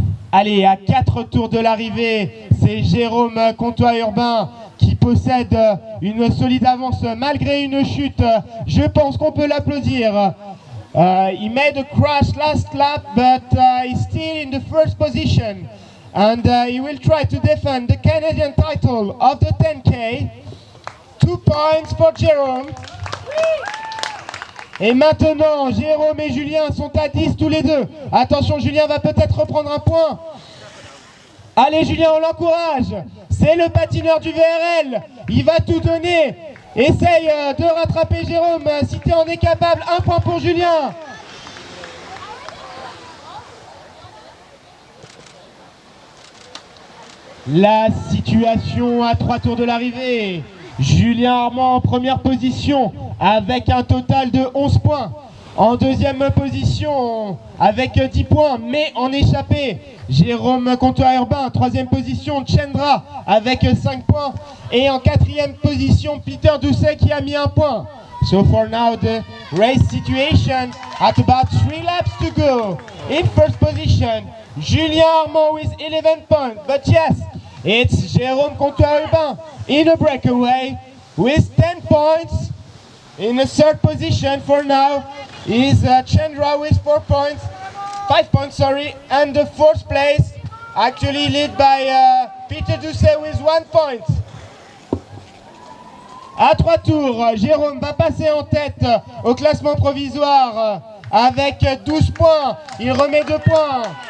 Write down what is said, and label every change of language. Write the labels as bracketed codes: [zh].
[fr] Allez, à 4 tours de l'arrivée, c'est Jérôme Comtois Urbain qui possède une solide avance malgré une chute. Je pense qu'on peut l'applaudir. [en] He made a crash last lap, but he's still in the first position. And he will try to defend the Canadian title of the 10K. 2 points for Jérôme. [fr] Et maintenant, Jérôme et Julien sont à 10 tous les deux. Attention, Julien va peut-être reprendre un point. Allez Julien, on l'encourage. C'est le patineur du VRL. Il va tout donner. Essaye de rattraper Jérôme si tu en es capable. 1 point pour Julien. La situation à 3 tours de l'arrivée. Julien Armand en première position avec un total de 11 points. En deuxième position avec 10 points mais en échappé, Jérôme Comtois Urbain. Troisième position, Chendra avec 5 points. Et en quatrième position, Peter Doucet qui a mis 1 point. [en] So for now the race situation at about 3 laps to go. In first position, Julien Armand with 11 points. But yes, it's Jérôme Comtois Urbain in a breakaway with 10 points. In the third position for now is Chendra with 5 points, sorry, and the fourth place actually led by Peter Doucet with 1 point. [fr] À 3 tours, Jérôme va passer en tête au classement provisoire avec 12 points. Il remet 2 points.